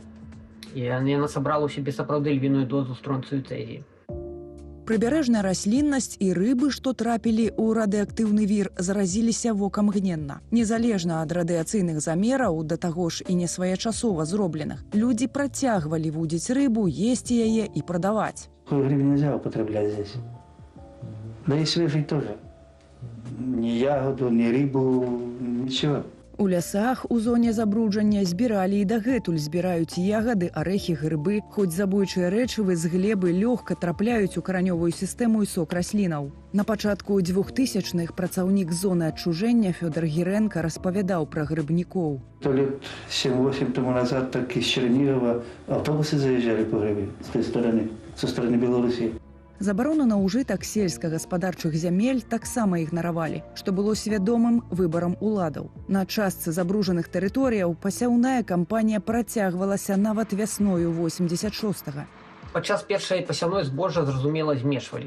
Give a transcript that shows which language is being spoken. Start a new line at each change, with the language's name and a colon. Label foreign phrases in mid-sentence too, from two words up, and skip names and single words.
Belarusian: І яна сабрала ў сябе сапраўды львіную дозу стронцыю і цэзію. Прыбярэжная расліннасць і рыбы, што трапілі ў радыеактыўны вір, заразіліся вокамгненна. Незалежна ад радыяцыйных замераў, да таго ж і несвоечасова зробленых, людзі працягвалі вудзіць рыбу, есці яе і прадаваць.
Russian: Грибы нельзя употреблять здесь. Да и свежий тоже. Ни ягоду, ни рыбу, ничего.
Belarusian: У лясах у зоне забруджання збіралі і дагэтуль збіраюць ягады, арэхі, грыбы, хоць забойчыя рэчывы з глебы лёгка трапляюць у каранёвую сістэму і сок раслінаў. На пачатку 2000-х працаўнік зоны адчужэння Фёдор Гірэнка распавядаў пра грыбнікоў.
Russian: То лет 7-8 тому назад так из Чернигова автобусы заезжали по грибы с той стороны, со стороны Беларуси.
Belarusian: Забарону на ўжытак сельскагаспадарчых зямель таксама ігнаравалі, што было свядомым выбарам уладаў. На частцы забружаных тэрыторыяў пасяўная кампанія працягвалася нават вясною 86-га. Падчас першай пасяўной збожжа, зразумела, змешвалі.